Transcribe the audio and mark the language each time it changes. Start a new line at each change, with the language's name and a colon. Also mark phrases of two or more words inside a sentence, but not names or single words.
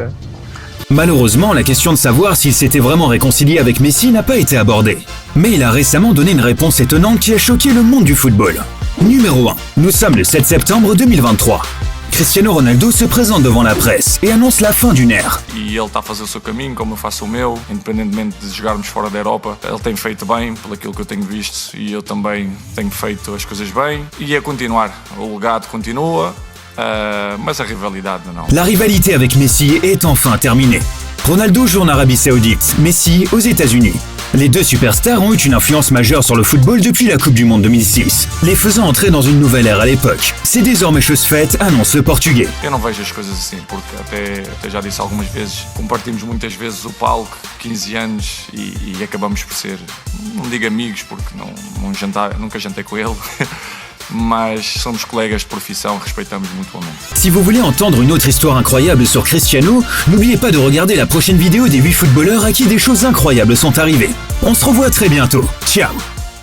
French: Malheureusement, la question de savoir s'il s'était vraiment réconcilié avec Messi n'a pas été abordée. Mais il a récemment donné une réponse étonnante qui a choqué le monde du football. Numéro 1. Nous sommes le 7 septembre 2023. Cristiano Ronaldo se présente devant la presse et annonce la fin d'une ère.
Portuguese: E ele está a fazer o seu caminho, como eu faço o meu, independentemente de jogarmos fora da Europa. Ele tem feito bem, pelo aquilo que eu tenho visto, e eu também tenho feito as coisas bem. E é continuar. O legado continua, mas a rivalidade não.
French: La rivalité avec Messi est enfin terminée. Ronaldo joue en Arabie Saoudite, Messi aux États-Unis. Les deux superstars ont eu une influence majeure sur le football depuis la Coupe du Monde 2006, les faisant entrer dans une nouvelle ère à l'époque. C'est désormais chose faite, annonce le Portugais.
Portuguese: Eu não vejo as coisas assim, porque até já disse algumas vezes, compartimos muitas vezes o palco, 15 anos, e acabamos por ser, não digo amigos, porque nunca jantei com ele, mas somos colegas de profissão, respeitamos mutuamente.
French: Si vous voulez entendre une autre histoire incroyable sur Cristiano, n'oubliez pas de regarder la prochaine vidéo des 8 footballeurs à qui des choses incroyables sont arrivées. On se revoit très bientôt. Ciao!